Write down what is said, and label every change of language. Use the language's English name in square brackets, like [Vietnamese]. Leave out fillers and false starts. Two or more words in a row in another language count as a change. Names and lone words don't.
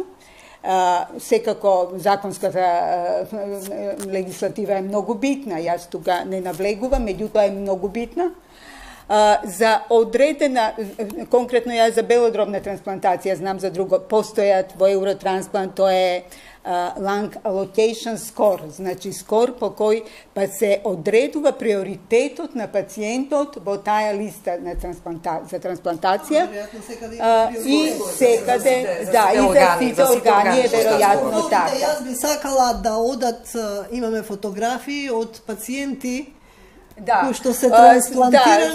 [Macedonian] Секако законската легислатива е многу битна, јас тука не навлегувам, меѓутоа е многу битна. За одредена, конкретно јас за белодробна трансплантација, знам за друго, постојат во Евротрансплант, тоа е [English] lung allocation score, [Macedonian] значи скор по кој се одредува приоритетот на пациентот во таа листа на за трансплантација и секаде, да, и за сите органи е веројатно така. Јас би сакала да одат, имаме фотографии од пациенти кои што се трансплантирани.